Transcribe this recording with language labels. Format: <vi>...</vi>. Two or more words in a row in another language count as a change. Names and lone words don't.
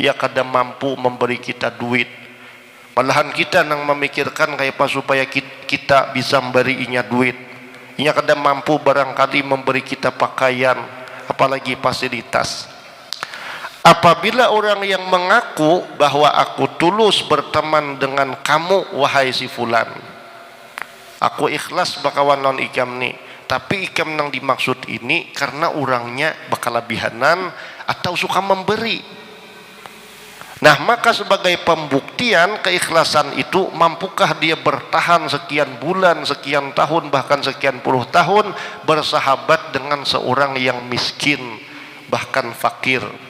<bjn>Dia kadang mampu memberi kita duit, Malahan kita nang memikirkan kayak apa supaya kita bisa memberi inya duit. Inya kada mampu barangkali memberi kita pakaian, apalagi fasilitas.</bjn> <id>Apabila orang yang mengaku bahwa aku tulus berteman dengan kamu wahai si fulan,</id> <bjn>aku ikhlas bakawan non ikam ni, tapi ikam nang dimaksud ini karena orangnya berkelebihanan atau suka memberi.</bjn> <id>Nah, maka sebagai pembuktian keikhlasan itu, mampukah dia bertahan sekian bulan, sekian tahun, bahkan sekian puluh tahun bersahabat dengan seorang yang miskin, bahkan fakir.</id>